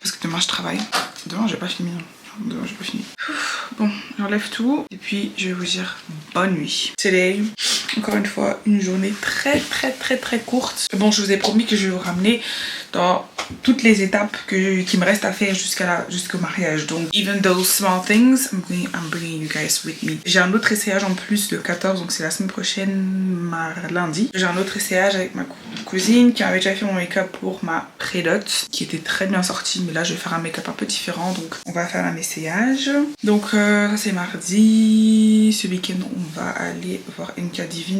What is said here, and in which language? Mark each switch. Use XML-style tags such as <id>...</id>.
<fr>Parce que demain je travaille. Demain j'ai pas fini. Demain j'ai pas fini. Bon, j'enlève tout. Et puis je vais vous dire bonne nuit. Today, encore une fois, une journée très courte. Bon, je vous ai promis que je vais vous ramener dans toutes les étapes qui me restent à faire jusqu'au mariage. Donc,</fr> <en>even those small things, I'm bringing you guys with me.</en> <fr>J'ai un autre essayage en plus le 14, donc c'est la semaine prochaine, lundi. J'ai un autre essayage avec ma cousine qui avait déjà fait mon make-up pour ma prédote, qui était très bien sorti, mais là je vais faire un make-up un peu différent, donc on va faire un essayage. Donc ça c'est mardi. Ce week-end on va aller voir NK Divine.</fr>